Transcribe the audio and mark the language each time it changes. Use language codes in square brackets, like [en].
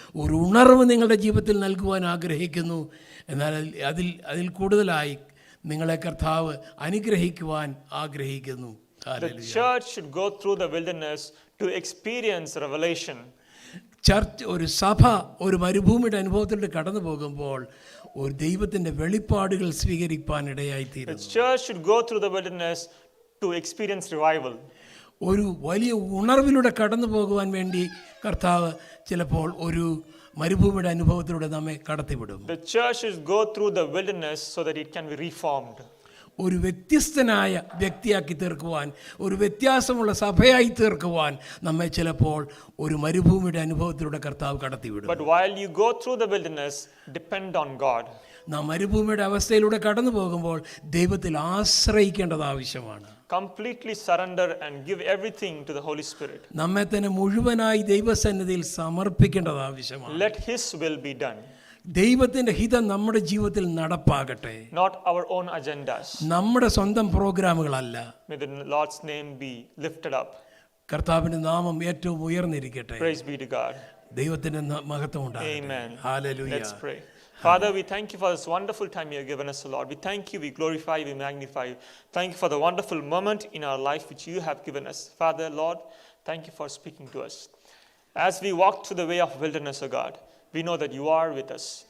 [ml] ഒരു ഉണർവ് നിങ്ങളുടെ ജീവിതത്തിൽ നൽകുവാൻ ആഗ്രഹിക്കുന്നു. എന്നാൽ അതിൽ കൂടുതലായി നിങ്ങളെ കർത്താവ് അനുഗ്രഹിക്കുവാൻ ആഗ്രഹിക്കുന്നു. [en] The church should go through the wilderness to experience revelation. [ml] Church, ഒരു സഭ ഒരു മരുഭൂമിയുടെ അനുഭവത്തിലൂടെ കടന്നു പോകുമ്പോൾ ഒരു ദൈവത്തിൻ്റെ വെളിപ്പാടുകൾ സ്വീകരിപ്പാനിടയായിത്തീരും. [en] The church should go through the wilderness to experience revival. [ml] ഒരു വലിയ ഉണർവിലൂടെ കടന്നു പോകുവാൻ വേണ്ടി കർത്താവ് ചിലപ്പോൾ ഒരു മരുഭൂമിയുടെ അനുഭവത്തിലൂടെ നമ്മെ കടത്തിവിടും. [en] The church should go through the wilderness so that it can be reformed. [ml] ഒരു വ്യത്യസ്തനായ വ്യക്തിയാക്കി തീർക്കുവാൻ, ഒരു വ്യത്യാസമുള്ള സഭയായി തീർക്കുവാൻ നമ്മെ ചിലപ്പോൾ ഒരു മരുഭൂമിയുടെ അനുഭവത്തിലൂടെ കർത്താവ് കടത്തിവിടും. [en] But while you go through the wilderness, depend on God. [ml] നാം മരുഭൂമിയുടെ അവസ്ഥയിലൂടെ കടന്നു പോകുമ്പോൾ ദൈവത്തിൽ ആശ്രയിക്കേണ്ടത് ആവശ്യമാണ്. [en] Completely surrender and give everything to the Holy Spirit. [ml] നമ്മെ തന്നെ മുഴുവനായി ദൈവസന്നിധിയിൽ സമർപ്പിക്കേണ്ടത് ആവശ്യമാണ്. [en] Let his will be done. [ml] ദൈവത്തിൻ്റെ ഹിതം നമ്മുടെ ജീവിതത്തിൽ നടപ്പാകട്ടെ. [en] Not our own agendas. [ml] നമ്മുടെ സ്വന്തം പ്രോഗ്രാമുകളല്ല. [en] May the Lord's name be lifted up. [ml] കർത്താവിന്റെ നാമം ഏറ്റവും ഉയർന്നിരിക്കട്ടെ. [en] Praise be to God. [ml] ദൈവത്തിന്റെ മഹത്വം ഉണ്ടാകട്ടെ. [en] Amen. [ml] Hallelujah. [en] Let's pray. Father, we thank you for this wonderful time you have given us, Lord. We thank you, we glorify you, we magnify you. Thank you for the wonderful moment in our life which you have given us. Father, Lord, thank you for speaking to us. As we walk through the way of wilderness, O God, we know that you are with us.